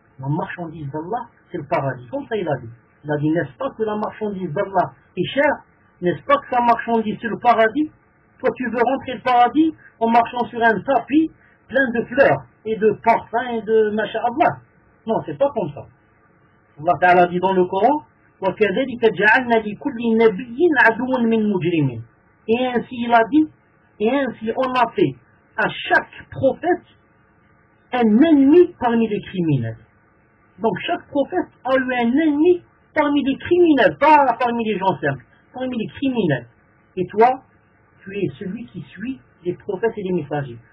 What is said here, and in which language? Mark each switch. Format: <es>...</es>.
<fr>La marchandise d'Allah, c'est le paradis. Comme ça il a dit. Il a dit, n'est-ce pas que la marchandise d'Allah est chère? N'est-ce pas que sa marchandise c'est le paradis? Toi tu veux rentrer le paradis en marchant sur un tapis plein de fleurs et de parfums et de mashallah. Non, c'est pas comme ça. Allah Ta'ala dit dans le Coran,</fr> <ar>وَكَذَلِكَ جَعَلْنَا لِكُلِّ نَبِيٍّ عَدُوًا مِنْ مُجْرِمٍ.</ar> <fr>Et ainsi il a dit, et ainsi on a fait à chaque prophète un ennemi parmi les criminels. Donc chaque prophète a eu un ennemi parmi les criminels, pas parmi les gens simples. Parmi les criminels. Et toi, tu es celui qui suit les prophètes et les messagers.</fr>